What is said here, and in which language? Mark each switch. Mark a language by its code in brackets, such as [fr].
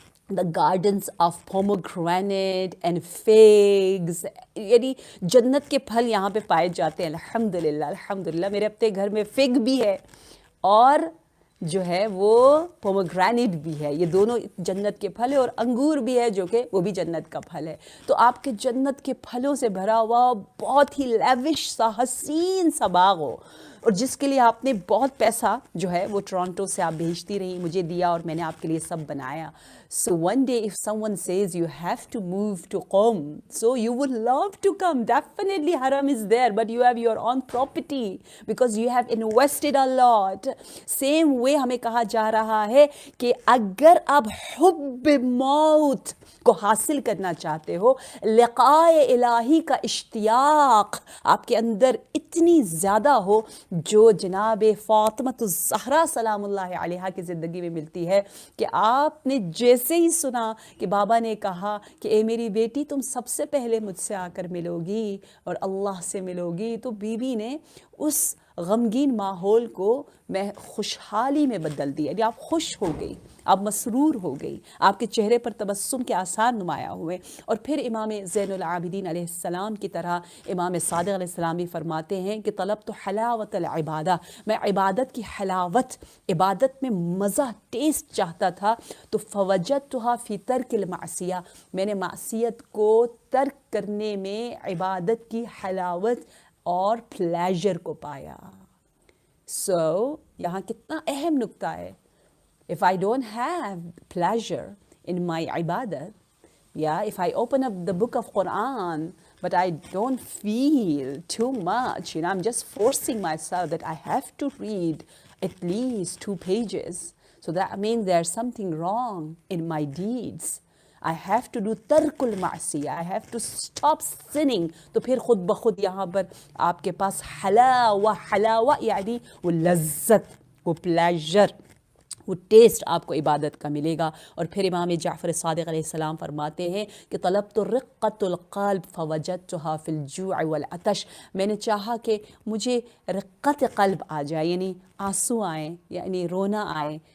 [en] the gardens of pomegranate and figs، [ur] یعنی جنت کے پھل یہاں پہ پائے جاتے ہیں۔ الحمدللہ الحمدللہ میرے اپنے گھر میں فگ بھی ہے اور جو ہے وہ پومگرینیٹ بھی ہے، یہ دونوں جنت کے پھل ہے، اور انگور بھی ہے جو کہ وہ بھی جنت کا پھل ہے۔ تو آپ کے جنت کے پھلوں سے بھرا ہوا بہت ہی لیوش سا، حسین سا باغ ہو، اور جس کے لیے آپ نے بہت پیسہ جو ہے وہ ٹورانٹو سے آپ بھیجتی رہی، مجھے دیا اور میں نے آپ کے لیے سب بنایا. [en] So one day if someone says you have to move to Qom, so you would love to come. Definitely haram is there, but you have your own property because you have invested a lot. Same way [ur] ہمیں کہا جا رہا ہے کہ اگر آپ حب موت کو حاصل کرنا چاہتے ہو، لقائے الہی کا اشتیاق آپ کے اندر اتنی زیادہ ہو جو جناب فاطمۃ الزہرا سلام اللہ علیہا کی زندگی میں ملتی ہے، کہ آپ نے جیسے ہی سنا کہ بابا نے کہا کہ اے میری بیٹی تم سب سے پہلے مجھ سے آ کر ملو گی اور اللہ سے ملو گی، تو بی بی نے اس غمگین ماحول کو میں خوشحالی میں بدل دیا. یعنی آپ خوش ہو گئی، آپ مسرور ہو گئی، آپ کے چہرے پر تبسم کے آثار نمایاں ہوئے. اور پھر امام زین العابدین علیہ السلام کی طرح امام صادق علیہ السلام بھی فرماتے ہیں کہ [ar] طلبت حلاوت العبادہ، [ur] میں عبادت کی حلاوت، عبادت میں مزہ، ٹیسٹ چاہتا تھا، تو [ar] فوجدتها فی ترک المعصیہ، [ur] میں نے معصیت کو ترک کرنے میں عبادت کی حلاوت اور پلیجر کو پایا. سو یہاں کتنا اہم نکتہ ہے. [en] If I don't have pleasure in my ibadat, yeah, if I open up the book of Quran, but I don't feel too much, I'm just forcing myself that I have to read at least 2 pages. So that means there's something wrong in my deeds. I have to do [ar] ترک المعصیہ, [en] I have to stop sinning. [ur] تو پھر خود بخود یہاں پر آپ کے پاس حلاوہ یعنی وہ لذت، وہ پلیجر، وہ ٹیسٹ آپ کو عبادت کا ملے گا. اور پھر امام جعفر صادق علیہ السلام فرماتے ہیں کہ [ar] طلبت رقۃ القلب فوجدتها فی الجوع والعطش، [ur] میں نے چاہا کہ مجھے رقت قلب آ جائے، یعنی آنسو آئیں، یعنی رونا آئے.